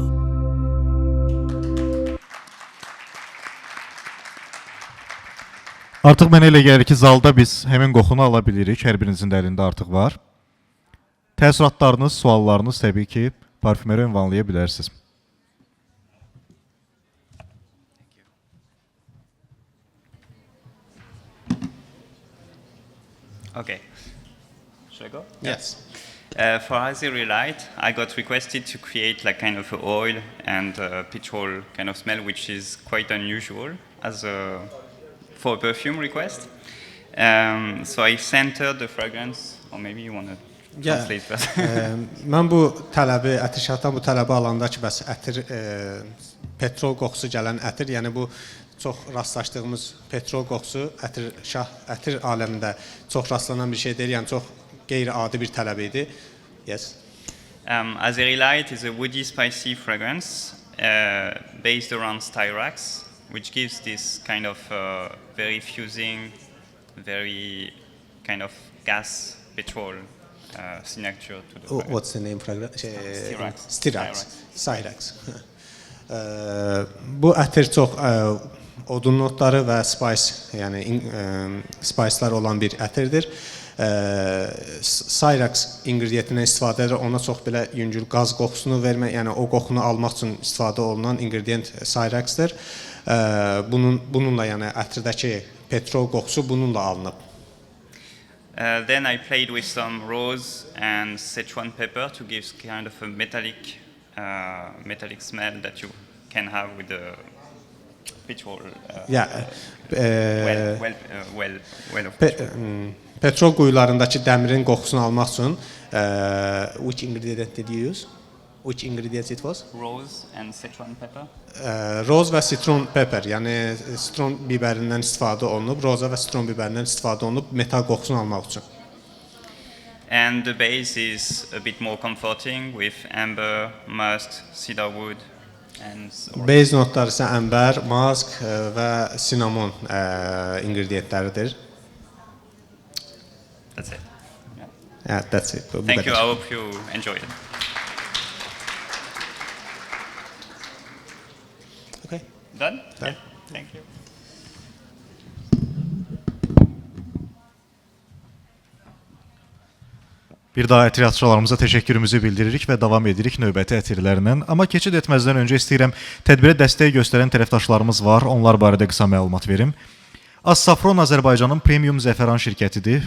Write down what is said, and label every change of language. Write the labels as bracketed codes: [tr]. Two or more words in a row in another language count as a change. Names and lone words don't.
[az] Artıq mənə elə gəlir ki, zalda biz həmin qoxunu ala bilirik. Hər birinizin də əlində artıq var. Təəssüratlarınız, suallarınız təbii ki, parfümeri ünvanlaya bilərsiniz. [en] Okay. Should I go? Yes. For Azerlight, I got requested to create like kind of an oil and petrol kind of smell, which is quite unusual for a perfume request. So I centered the fragrance, or maybe you want to translate that. [az] Mən bu tələbi, ətirşahdan bu tələbi alanda ki, bəs ətir, petrol qoxusu gələn ətir, yəni bu çox rastlaşdığımız petrol qoxusu ətir aləmində çox rastlanan bir şey deyil, yəni çox qeyri-adi bir tələb idi. [en] Yes. Azerlight is a woody, spicy fragrance based around styrax, which gives this kind of very fusing, very kind of gas petrol signature to the fragrance. What's the name fragrance? Styrax. [az] Bu ətir çox odun notları və spice, yəni spice'lar olan bir ətirdir. Cyrax ingrediyentindən istifadə edir. Ona çox belə yüngül qaz qoxusunu vermək, yəni o qoxunu almaq üçün istifadə olunan ingredient Cyrax'dır. Bununla yəni ətirdəki petrol qoxusu bununla alınıb. [en] Then I played with some rose and Sichuan pepper to give kind of a metallic smell that you can have with the petrol. Well of petrol. [az] Petrol quyularındakı dəmirin qoxusunu almaq üçün [en] which ingredient did you use? Which ingredients it was? Rose and Sichuan pepper. [az] Roz və [en] citron pepper, [az] yəni citron bibərindən istifadə olunub, roza və citron bibərindən istifadə olunub metal qoxusunu almaq üçün. [en] And the base is a bit more comforting with amber, musk, cedarwood and [az] Base notlar isə əmbər, mask və cinnamon ingrediyentləridir. [en] that's it. Yeah, that's it. Bu Thank you. [az] qədər. [en] I hope you enjoy it. Okay. Done? Done. Yeah. Thank you. [az] Bir daha ətir atışçılarımıza təşəkkürümüzü bildiririk və davam edirik növbəti ətirlərlə. Amma keçid etməzdən öncə istəyirəm tədbirə dəstək göstərən tərəfdaşlarımız var. Onlar barədə qısa məlumat verim. Azsafron Azərbaycanın premium zəfəran şirkətidir.